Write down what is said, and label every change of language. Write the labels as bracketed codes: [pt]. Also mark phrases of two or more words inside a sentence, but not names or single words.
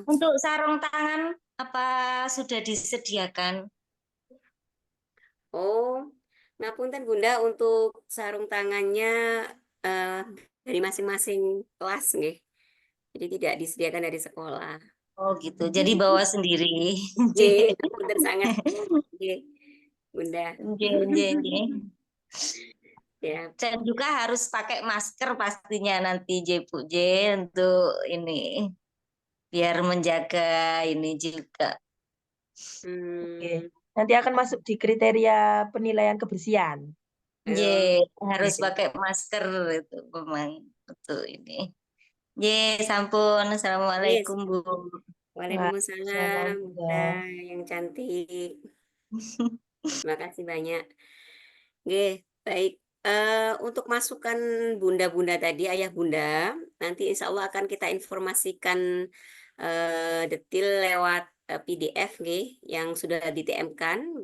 [id] Untuk sarung tangan apa sudah disediakan? Oh, ngapunten Bunda untuk sarung tangannya eh, dari masing-masing kelas nggih. Jadi tidak disediakan dari sekolah. Oh gitu, jadi bawa sendiri. [jv] Nggih, ngapunten sangat nggih, Bunda. Nggih, nggih, nggih. [id] Ya, Dan juga harus pakai masker pastinya nanti Bu J untuk ini biar menjaga ini juga. Oke. hmm, Nanti akan masuk di kriteria penilaian kebersihan. Nggih, harus [jv] nggih. [id] pakai masker itu memang untuk ini. [jv] Nggih, sampun. [id] Assalamualaikum, Bu. Waalaikumsalam, Bunda. Bunda yang cantik. Terima kasih banyak. Oke, baik. Untuk masukan bunda-bunda tadi, ayah bunda, nanti [ar] إن شاء الله [id] akan kita informasikan detail lewat PDF yang sudah di-TM-kan.